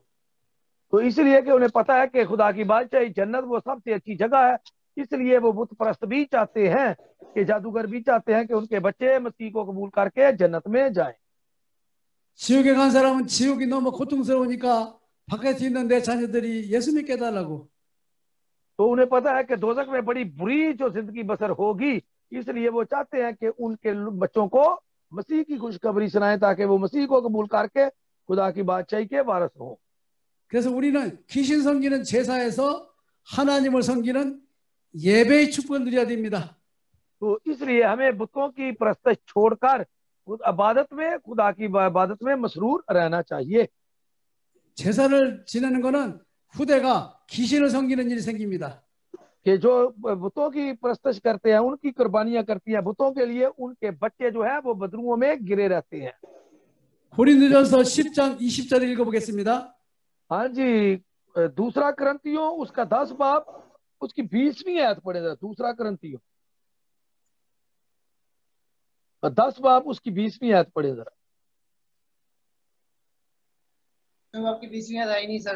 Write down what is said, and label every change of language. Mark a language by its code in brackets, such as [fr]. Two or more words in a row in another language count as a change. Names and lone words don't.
[ur] تو اس لیے کہ انہیں پتا ہے کہ خدا کی بادشاہی جنت وہ سب سے اچھی جگہ ہے، اس لیے وہ بت پرست بھی چاہتے ہیں، کہ جادوگر بھی چاہتے ہیں کہ ان کے بچے مسیح کو قبول کر کے جنت میں جائیں. [ko] 지옥에 간 사람은 지옥이 너무 고통스러우니까 바깥에 있는 내 자녀들이 예수 믿게 해달라고. [ur] تو انہیں پتا ہے کہ دوزخ میں بڑی بری جو زندگی بسر ہوگی، اس لیے وہ چاہتے ہیں کہ ان کے بچوں کو مسیح کی خوشخبری سنائیں، تاکہ وہ مسیح کو قبول کر کے خدا کی بادشاہی کے وارث ہوں. [ko] 그래서 우리는 귀신 섬기는 제사에서 하나님을 섬기는 예배의 축복을 누려야 됩니다. [ur] تو اس لیے ہمیں بتوں کی پرستش چھوڑ کر عبادت میں، خدا کی عبادت میں مسرور رہنا چاہیے. [ko] 제사를 지내는 거는 후대가 귀신을 섬기는 일이 생깁니다. [ur] کہ جو بتوں کی پرستش کرتے ہیں، ان کی قربانیاں کرتی ہیں بتوں کے لیے، ان کے بچے جو ہے وہ بدروحوں میں گرے رہتے ہیں. [ko] 고린도전서 10장 20절을 읽어보겠습니다. [ur] ہاں جی، دوسرا کرنتھیوں اس کا 10 باب اس کی 20ویں آیت پڑھے ذرا. دوسرا کرنتھیوں 10 باب اس کی 20ویں آیت پڑھے ذرا. تو آپ کی 20ویں آیت آئی نہیں سر.